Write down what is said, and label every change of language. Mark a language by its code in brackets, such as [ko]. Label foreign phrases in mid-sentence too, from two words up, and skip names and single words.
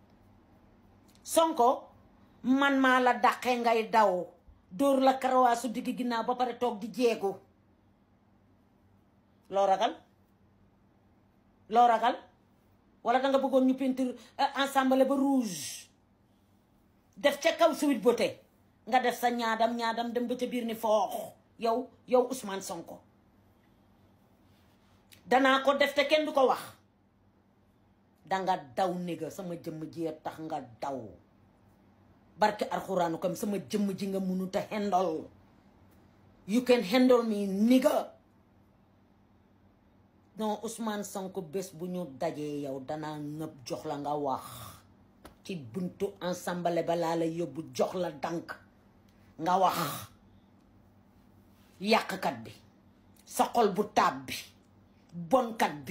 [wo] Sonko man maa la dàqee ngay daw dóor la karawaasu digg ginnaaw ba pare toog di jeegu loo ragal wala da nga bëggoon ñu [fr] peinture ensemble [wo] ba rouge def ca kaw [fr] suite beauté [wo] nga def sa ñaadam dem ba ca biir ni foox yow Ousmane Sonko danaa ko def te kenn du ko wax danga daw néga sama jëmm ji tax nga daw barke alxuraanu kam sama jëmm ji nga mënut a handle [en] you can handle me nigga [wo] non Ousmane Sonko bés bu ñu dajee yow danaa ñëpp jox la nga wax ci buntu ensemble ba laa la yóbbu jox la dànk nga wax yàqkat bi sa xol bu taab bi bonkat bi.